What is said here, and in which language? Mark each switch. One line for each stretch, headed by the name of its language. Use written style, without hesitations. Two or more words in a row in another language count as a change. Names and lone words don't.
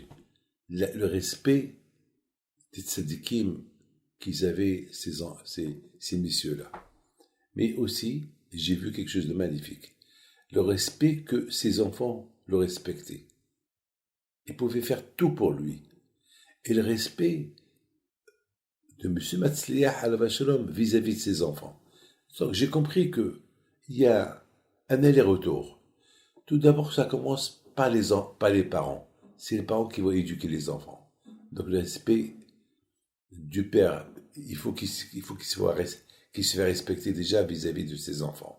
French: Le respect des tzadikim qu'ils avaient, ces messieurs-là. Mais aussi, j'ai vu quelque chose de magnifique. Le respect que ses enfants le respectaient. Ils pouvaient faire tout pour lui. Et le respect de M. Matzliach
Hebrew: עליו השלום
French: vis-à-vis de ses enfants. Donc j'ai compris qu'il y a un aller-retour. Tout d'abord, ça commence par les parents. C'est les parents qui vont éduquer les enfants. Donc le respect du père, il faut qu'il se fasse respecter déjà vis-à-vis de ses enfants.